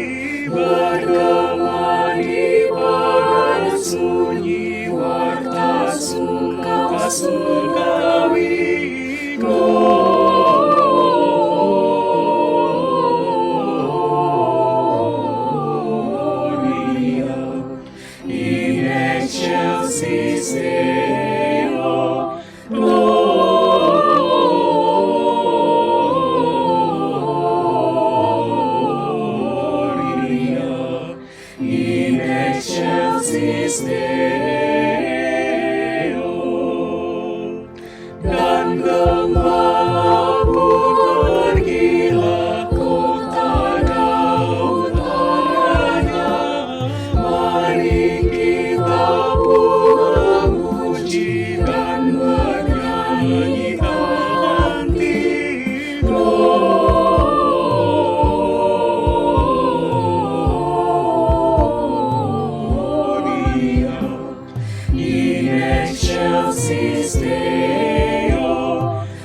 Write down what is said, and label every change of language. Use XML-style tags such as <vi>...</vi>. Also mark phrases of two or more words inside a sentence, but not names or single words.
<id>bergema di padang sunyi, warta suka surgawi.</id> <la>Gloria in excelsis Deo. Gloria in excelsis Deo.</la> <id>Dan gembala pun pergilah kota Daud utaranya. Mari kita pun memuji dan bernyanyi hati.</id> <la>Gloria in excelsis Deo.</la>